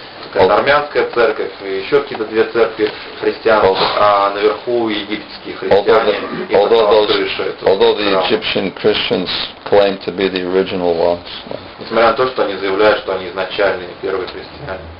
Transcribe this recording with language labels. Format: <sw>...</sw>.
<ru>Какая-то армянская церковь, и еще какие-то две церкви христианских, а наверху египетские христиане.</ru> <en>Although the Egyptian Christians claim to be the original ones.</en> <ru>Несмотря на то, что они заявляют, что они изначальные первые христиане.</ru>